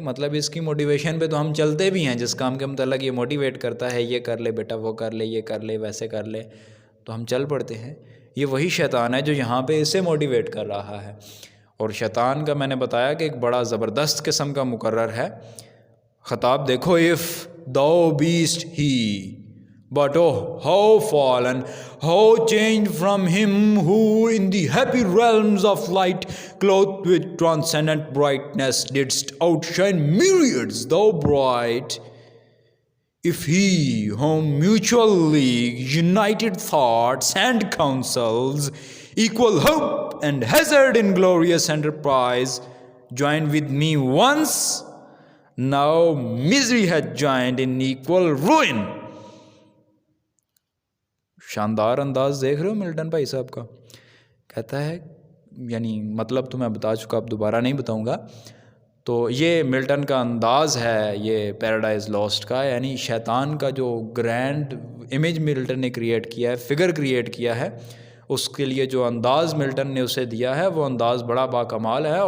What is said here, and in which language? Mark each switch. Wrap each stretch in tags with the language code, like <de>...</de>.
<ur>مطلب اس کی موٹیویشن پہ تو ہم چلتے بھی ہیں، جس کام کے متعلق یہ موٹیویٹ کرتا ہے، یہ کر لے بیٹا، وہ کر لے، یہ کر لے، ویسے کر لے، تو ہم چل پڑتے ہیں. یہ وہی شیطان ہے جو یہاں پہ اسے موٹیویٹ کر رہا ہے. اور شیطان کا میں نے بتایا کہ ایک بڑا زبردست قسم کا مقرر ہے. خطاب دیکھو،</ur> <en>if thou beest he, but oh how fallen, how changed from him who in the happy realms of light, clothed with transcendent brightness, didst outshine myriads, thou bright. If he whom mutual league, united thoughts and counsels, equal hope and hazard in glorious enterprise, joined with me once, now misery had joined in equal ruin.</en> <ur>شاندار انداز دیکھ رہے ہو Milton بھائی صاحب کا. کہتا ہے، یعنی مطلب تو میں بتا چکا، اب دوبارہ نہیں بتاؤں گا. تو یہ ملٹن کا انداز ہے یہ پیراڈائز لاسٹ کا، یعنی شیطان کا جو گرینڈ امیج ملٹن نے کریٹ کیا ہے، فگر کریٹ کیا ہے، اس کے لیے جو انداز ملٹن نے اسے دیا ہے وہ انداز بڑا باکمال ہے.</ur>